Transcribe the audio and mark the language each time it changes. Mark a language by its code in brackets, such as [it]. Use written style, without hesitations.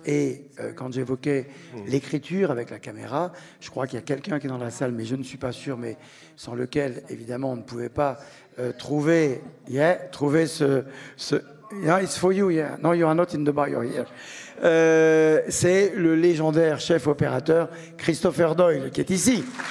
[fr] Et quand j'évoquais l'écriture avec la caméra, je crois qu'il y a quelqu'un qui est dans la salle, mais je ne suis pas sûr, mais sans lequel évidemment on ne pouvait pas trouver ce [en] yeah, it's for you, yeah. No, you are not in the bar, you're here. [fr] C'est le légendaire chef opérateur Christopher Doyle qui est ici.